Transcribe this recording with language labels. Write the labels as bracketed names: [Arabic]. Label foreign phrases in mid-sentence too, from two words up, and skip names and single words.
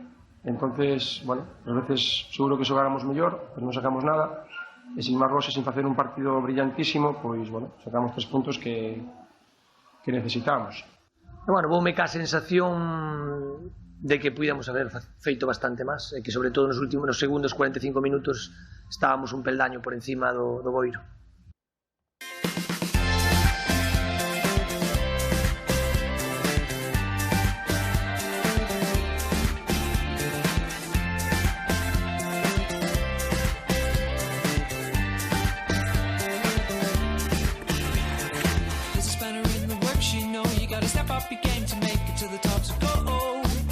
[Galician] Entonces, bueno, ás veces seguro que xogáramos mellor, pero non sacamos nada, e sin máis roses, sin facer un partido brillantísimo, pois, bueno, sacamos 3 puntos que necesitamos. Bueno, voume ca sensación de que puidamos haber feito bastante máis, e que sobre todo nos segundos 45 minutos estábamos un peldaño por encima do Boiro. [English] Step up your game to make it to the top, so go.